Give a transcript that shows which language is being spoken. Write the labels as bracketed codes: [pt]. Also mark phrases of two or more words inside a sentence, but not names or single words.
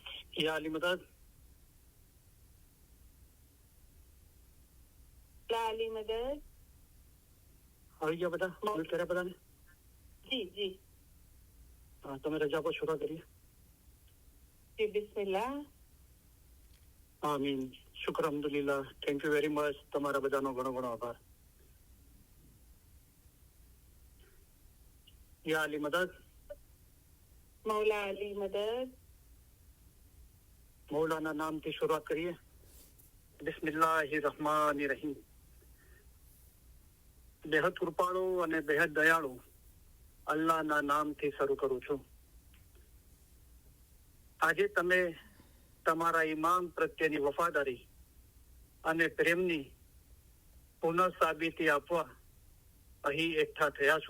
[ur] یا علی مدد لا علی مدد [gu] આવી ગયા બધા કોલ કર્યા બધાને जी जी તમે રજા પર શરૂ કરીએ [ur] جی بسم اللہ [ar] آمين شكر الحمد لله [en] thank you very much [gu] તમારા બધાનો ઘણો ઘણો આભાર [ur] یا علی مدد مولا علی مدد [gu] મૌલાના નામથી શરૂઆત કરીએ [ar] بسم الله الرحمن الرحيم [gu] બેહદ કૃપાળુ અને બેહદ દયાળુ અલ્લાહના નામથી શરૂ કરું છું. આજે તમે તમારા ઈમાન પ્રત્યેની વફાદારી અને પ્રેમની પુનઃસાબિતી આપવા અહીં એકઠા થયા છો.